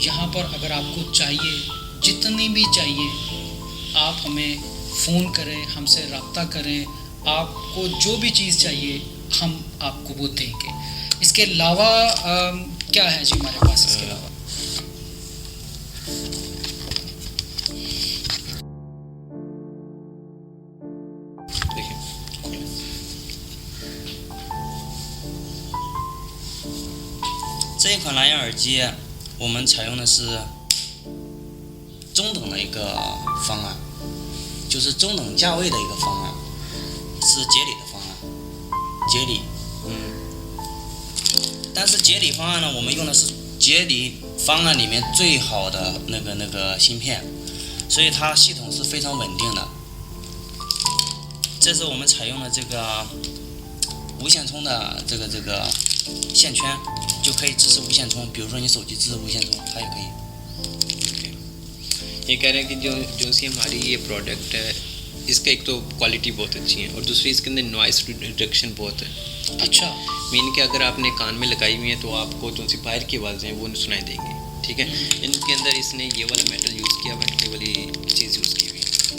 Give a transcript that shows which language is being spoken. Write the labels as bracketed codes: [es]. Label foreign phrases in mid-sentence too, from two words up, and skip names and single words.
[ur] یہاں پر اگر آپ کو چاہیے، جتنی بھی چاہیے، آپ ہمیں فون کریں، ہم سے رابطہ کریں، آپ کو جو بھی چیز چاہیے ہم آپ کو وہ دیں گے. اس کے علاوہ کیا ہے جی ہمارے پاس اس کے علاوہ? देखिए [zh] 这一款蓝牙耳机，我们采用的是中等的一个方案，就是中等价位的一个方案，是节理的方案，节理。但是节理方案呢，我们用的是节理方案里面最好的那个芯片，所以它系统是非常稳定的。这是我们采用的这个无线充的这个线圈，就可以支持无线充。比如说你手机支持无线充，它也可以。 [ur] یہ کہہ رہے ہیں کہ جو سی ہماری یہ پروڈکٹ ہے اس کا ایک تو کوالٹی بہت اچھی ہے اور دوسری اس کے اندر [en] noise reduction [ur] بہت ہے. अच्छा, مین کہ اگر آپ نے کان میں لگائی ہوئی ہے تو آپ کو جو سی باہر کی آوازیں ہیں وہ سنائی دیں گی، ٹھیک ہے. ان کے اندر اس نے یہ والا میٹل یوز کیا ہوا ہے، یہ والی چیز یوز کی ہوئی ہے.